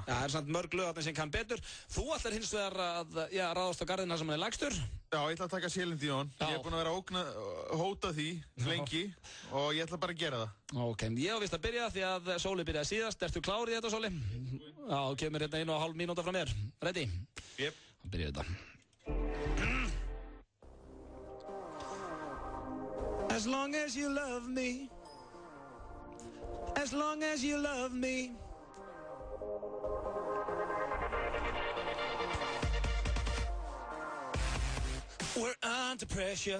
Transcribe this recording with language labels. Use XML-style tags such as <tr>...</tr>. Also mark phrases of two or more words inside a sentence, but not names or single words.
<is>Já, það er samt mörg lög sem kann betur. Þú ætlar hins vegar að ráðast á garðina sem hann er lagstur. Já, ég ætla að taka Celine Dion. Ég er búinn að vera að hóta því lengi og ég ætla bara að gera það. Ok, ég á vist að byrja því að Sóli byrjaði síðast. Ertu klár í þetta, Sóli? Já, kemur hérna 1,5 mínúta frá mér. Ready? Jep. Þá byrja þetta.</is> <en>As long as you love me, as long as you love me, we're under pressure.</en>